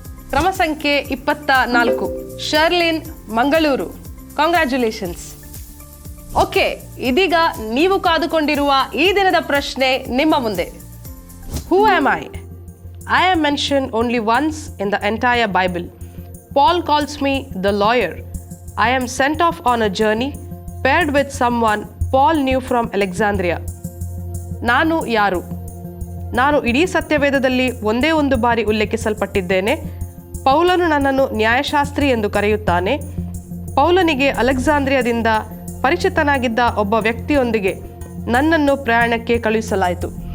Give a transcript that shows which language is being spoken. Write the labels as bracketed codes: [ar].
[kn] ಕ್ರಮ ಸಂಖ್ಯೆ 24 ಶರ್ಲಿನ್, Mangaluru. Congratulations. Okay, ಇದೀಗ ನೀವು ಕಾದುಕೊಂಡಿರುವ ಈ ದಿನದ ಪ್ರಶ್ನೆ ನಿಮ್ಮ ಮುಂದೆ. [en] Who am I? I am mentioned only once in the entire Bible. Paul calls me the lawyer. I am sent off on a journey paired with someone Paul knew from Alexandria. [kn] ನಾನು ಯಾರು? ನಾನು ಇಡೀ ಸತ್ಯವೇದದಲ್ಲಿ ಒಂದೇ ಒಂದು ಬಾರಿ ಉಲ್ಲೇಖಿಸಲ್ಪಟ್ಟಿದ್ದೇನೆ. ಪೌಲನು ನನ್ನನ್ನು ನ್ಯಾಯಶಾಸ್ತ್ರಿ ಎಂದು ಕರೆಯುತ್ತಾನೆ. ಪೌಲನಿಗೆ ಅಲೆಕ್ಸಾಂದ್ರಿಯಾದಿಂದ ಪರಿಚಿತನಾಗಿದ್ದ ಒಬ್ಬ ವ್ಯಕ್ತಿಯೊಂದಿಗೆ ನನ್ನನ್ನು ಪ್ರಯಾಣಕ್ಕೆ ಕಳುಹಿಸಲಾಯಿತು.